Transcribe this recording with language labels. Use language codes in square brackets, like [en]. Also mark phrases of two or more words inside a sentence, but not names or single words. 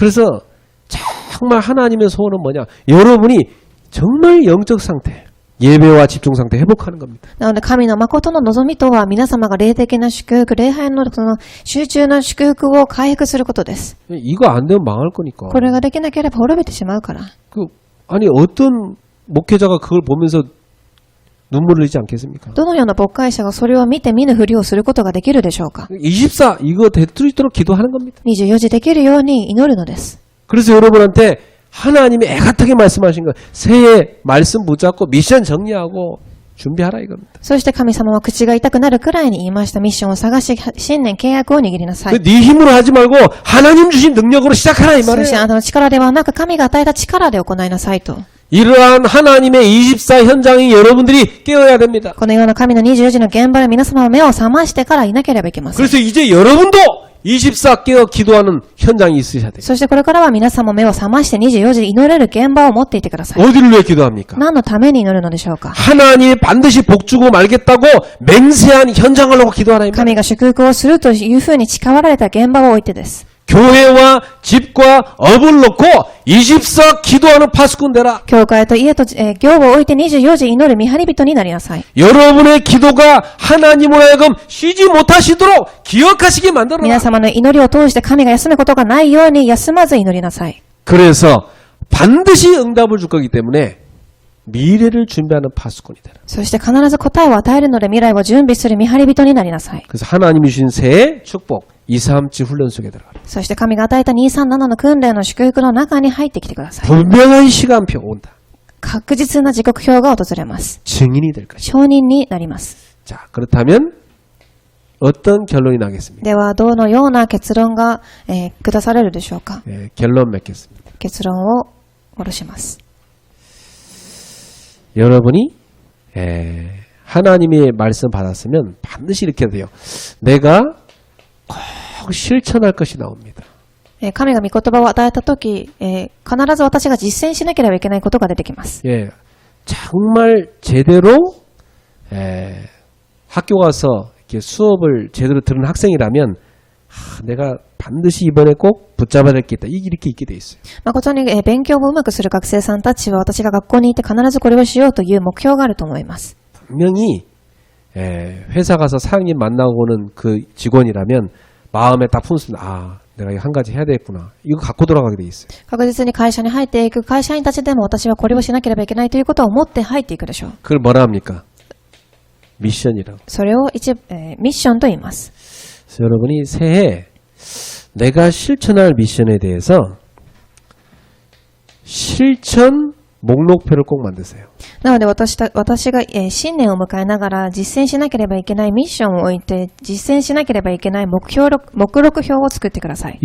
[ko] 그래서 정말 하나님의 소원은 뭐냐? 여러분이 정말 영적 상태, 예배와 집중 상태 회복하는 겁니다. [ja] なので神の誠の望みとは皆様が霊的な祝福、礼拝のその集中の祝福を回復することです。 [ko] 이거 안 되면 망할 거니까. [ja] これができなければ滅びてしまうから。 [ko] 아니 어떤 목회자가 그걸 보면서 눈물을 흘리지 않겠습니까? [ja] どのような牧会者がそれを見て見ぬふりをすることができるでしょうか。 [ko] 24 이거 되도록 기도하는 겁니다. [ja] 24 時できるように祈るのです。 [ko] 그래서 여러분한테 하나님이 애같하게 말씀하신 거 새해 말씀 붙잡고 미션 정리하고 준비하라 이겁니다. [ja] そして神様は口が痛くなるくらいに言いました。ミッションを探し、新年契約を握りなさい。 [ko] 네 힘으로 하지 말고 하나님 주신 능력으로 시작하라 이 [ja] そしてあ [ko] 말이에요. [ja] なたの力ではなく神が与えた力で行いなさいと。 [ko] 이러한 하나님의 24 현장이 여러분들이 깨어야 됩니다. [ja] このような神の24時の現場で皆様は目を覚ましてからいなければいけません。 [ko] 그래서 이제 여러분도 24 깨어 기도하는 현장이 있으셔야 돼요. [ja] そしてこれからは皆様目を覚まして24時祈れる現場を持っていてください。 [ko] 어디를 위해 기도합니까? [ja] 何のために祈るのでしょうか。 [ko] 하나님이 반드시 복 주고 말겠다고 맹세한 현장을 놓고 기도하라 이 말이에요. [ja] 神が祝福をするというふうに誓われた現場を置いてです。 [ko] 교회와 집과 업을 놓고 24 기도하는 파수꾼 되라. [ja] 教会と家と、業を置いて24時祈る見張り人になりなさい。 [ko] 여러분의 기도가 하나님으로 하여금 쉬지 못하시도록 기억하시게 만들어라. [ja] 皆様の祈りを通して神が休むことがないように休まず祈りなさい。 [ko] 그래서 반드시 응답을 줄 거기 때문에 미래를 준비하는 파수꾼이 되라. [ja] そして必ず答えを与えるので未来を準備する見張り人になりなさい。 [ko] 그래서 하나님이 주신 새해 축복 237 훈련 속에 들어가라. [ja] そして神が与えた237の訓練の祝福の中に入ってきてください。 [ko] 분명한 시간표 온다. [ja] 確実な時刻表が訪れます。 [ko] 증인이 될 것입니다. [ja] 証人になります。 [ko] 자, 그렇다면 어떤 결론이 나겠습니까? [ja] では、どのような結論が、下されるでしょうか。 [ko] 결론 맺겠습니다. [ja] 結論を下ろします。 [ko] 여러분이 하나님의 말씀 받았으면 반드시 이렇게 돼요. 내가 꼭 실천할 것이 나옵니다. [ja] 神が御言葉を与えたとき、必ず私が実践しなければいけないことが出てきます。 [ko] 예, 정말 제대로 학교 가서 이렇게 수업을 제대로 들은 학생이라면 내가 반드시 이번에 꼭 붙잡아야 될 게 있다. 이렇게 있게 돼 있어요. [ja] 誠に勉強をうまくする学生さんたちは私が学校にいて必ずこれをしようという目標があると思います。 [ko] 분명히 회사 가서 사장님 만나고 오는 그 직원이라면 마음에 딱 품습니다. 아, 내가 이거 한 가지 해야 되겠구나. 이거 갖고 돌아가게 돼 있어요. [ja] 確実に会社に入っていく会社員たちでも私はこれをしなければいけないということを思って入っていくでしょう。 [ko] 그걸 뭐라 합니까? 미션이라고. [ja] それをミッションと言います。 [ko] 그래서 여러분이 새해 내가 실천할 미션에 대해서 실천 목록표를 꼭 만드세요. [ja] なので私が、新年を迎えながら実践しなければいけないミッションを置いて実践しなければいけない目録表を作ってください。